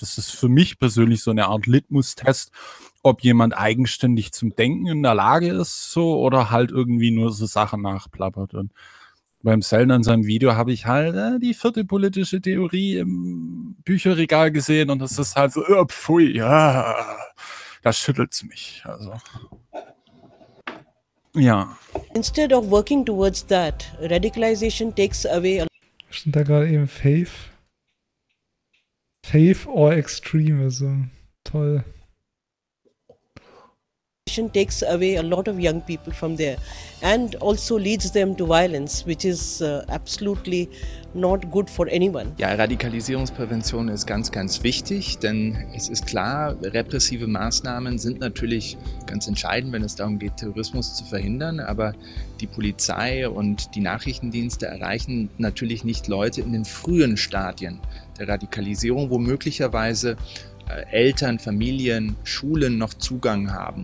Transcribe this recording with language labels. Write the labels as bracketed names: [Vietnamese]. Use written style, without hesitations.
[German] Das ist für mich persönlich so eine Art Litmus-Test, ob jemand eigenständig zum Denken in der Lage ist, so, oder halt irgendwie nur so Sachen nachplappert. Und beim Sellner in seinem Video habe ich halt die vierte politische Theorie im Bücherregal gesehen und das ist halt so, pfui, ja, das schüttelt's mich. Also. Ja. [English] Instead of working towards that, radicalization takes away. [German] Stand da gerade eben Faith? [English] Faith or Extremism. [German] Toll. [English] Takes away a lot of young people from there and also leads them to violence, which is absolutely not good for anyone. [German] Ja, Radikalisierungsprävention ist ganz, ganz wichtig, denn es ist klar, repressive Maßnahmen sind natürlich ganz entscheidend, wenn es darum geht, Terrorismus zu verhindern, aber die Polizei und die Nachrichtendienste erreichen natürlich nicht Leute in den frühen Stadien der Radikalisierung, wo möglicherweise Eltern, Familien, Schulen noch Zugang haben.